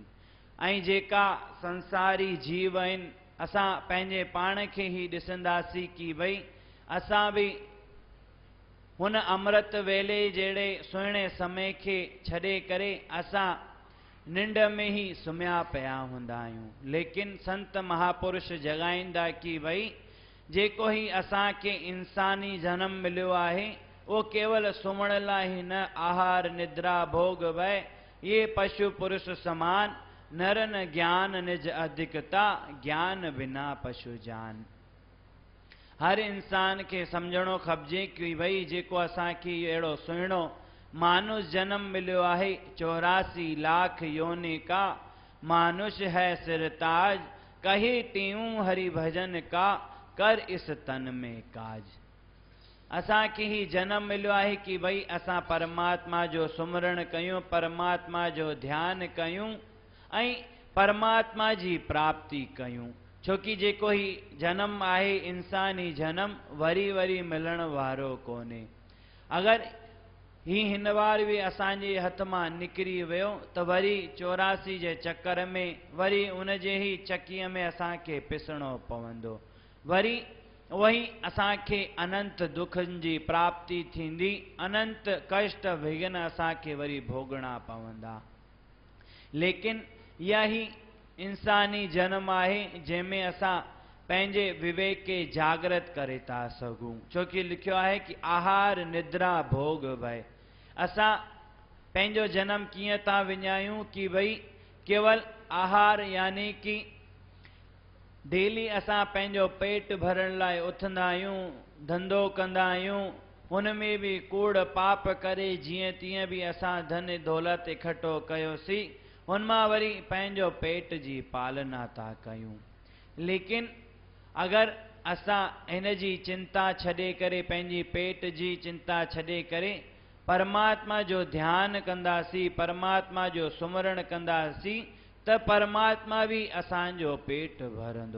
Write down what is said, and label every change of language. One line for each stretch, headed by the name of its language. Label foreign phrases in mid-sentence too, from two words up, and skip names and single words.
Sindhi: ऐं जेका संसारी जीव आहिनि, असां पंहिंजे पाण खे ही ॾिसंदासीं कि भई असां भी हुन अमृत वेले जहिड़े सुहिणे समय खे छॾे करे असां निंड में ही सुम्हिया पिया हूंदा आहियूं। लेकिन संत महापुरुष जगाईंदा कि भई जेको ही असांखे इंसानी जन्म मिलियो आहे, वो केवल सुमण लाइ ही न
Hindi: आहार निद्रा भोग भय ये पशु पुरुष समान नरन ज्ञान निज अधिकता ज्ञान बिना पशु जान।
Sindhi: हर इंसान के समझणो खपजे कि भई जेको असांखे अहिड़ो सुहिणो मानुष जन्म मिलियो आहे
Hindi: 84 लाख योनि का मानुष है सिरताज कही टीऊं हरि भजन का कर इस तन में काज।
Sindhi: असांखे ही जन्म मिलियो आहे कि भई असां परमात्मा जो सुमरण कयूं परमात्मा जो ध्यान कयूं ऐं परमात्मा जी प्राप्ति कयूं। छोकी जेको ही जन्म आहे इंसानी जन्म वरी वरी मिलण वारो कोन्हे। अगर ही हिन बार भी असांजे हथ मां निकिरी वियो त वरी 84 जे चक्कर में वरी उन जे ही चकीअ में असांखे पिसणो पवंदो। वरी वही असांखे अनंत दुखनि जी प्राप्ति थींदी अनंत कष्ट विघ्न असांखे वरी भोगणा पवंदा। लेकिन इहा ही इंसानी जन्म आहे जंहिंमें असां पंहिंजे विवेक के जागृत करे था सघूं। छोकी लिखियो आहे कि
Hindi: आहार निद्रा भोग भय।
Sindhi: असां पंहिंजो जन्म कीअं था विञायूं कि भई केवल आहार यानी कि डेली असां पंहिंजो पेट भरण लाइ उथंदा आहियूं धंधो कंदा आहियूं हुन में भी कूड़ पाप करे जीअं तीअं भी असां धन दौलत इकट्ठो कयोसीं हुन मां वरी पंहिंजो पेट जी पालना था कयूं। लेकिन अगर असां हिन जी चिंता छॾे करे पंहिंजी पेट जी चिंता छॾे करे परमात्मा जो ध्यान कंदासीं परमात्मा जो सुमरण कंदासीं त परमात्मा भी असांजो पेट भरंदो।